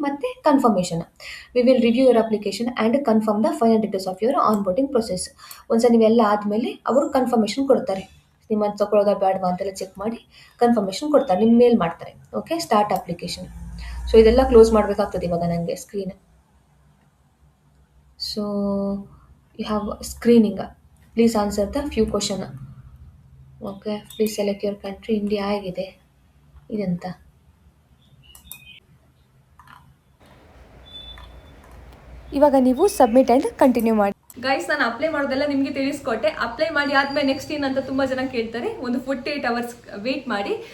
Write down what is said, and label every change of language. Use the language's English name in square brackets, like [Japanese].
[English] ಮತ್ತು confirmation, we will review your application and confirm the final details of your onboarding process. [Kannada] ಒಂದ್ಸಲ ನೀವೆಲ್ಲ ಆದಮೇಲೆ ಅವರು confirmation ಕೊಡ್ತಾರೆ, ನಿಮ್ಮನ್ನು ತಗೊಳ್ಳೋದಾ ಬೇಡವಾ ಅಂತೆಲ್ಲ ಚೆಕ್ ಮಾಡಿ ಕನ್ಫರ್ಮೇಷನ್ ಕೊಡ್ತಾರೆ, ನಿಮ್ಮ ಮೇಲ್ ಮಾಡ್ತಾರೆ. Okay, start application. ಸೊ ಇದೆಲ್ಲ ಕ್ಲೋಸ್ ಮಾಡಬೇಕಾಗ್ತದೆ ಇವಾಗ ನನಗೆ screen. [English] So you have screening. Please answer the few question. Okay, please select your country. [Kannada] India ಆಗಿದೆ ಇದಂತ. ಇವಾಗ ನೀವು ಸಬ್ಮಿಟ್ ಆ್ಯಂಡ್ ಕಂಟಿನ್ಯೂ ಮಾಡಿ. ಗೈಸ್, ನಾನು ಅಪ್ಲೈ ಮಾಡೋದೆಲ್ಲ ನಿಮಗೆ ತಿಳಿಸ್ಕೊಟ್ಟೆ. ಅಪ್ಲೈ ಮಾಡಿ ಆದ್ಮೇಲೆ ನೆಕ್ಸ್ಟ್ ಏನಂತ ತುಂಬ ಜನ ಕೇಳ್ತಾರೆ, ಒಂದು 48 hours ವೇಟ್ ಮಾಡಿ.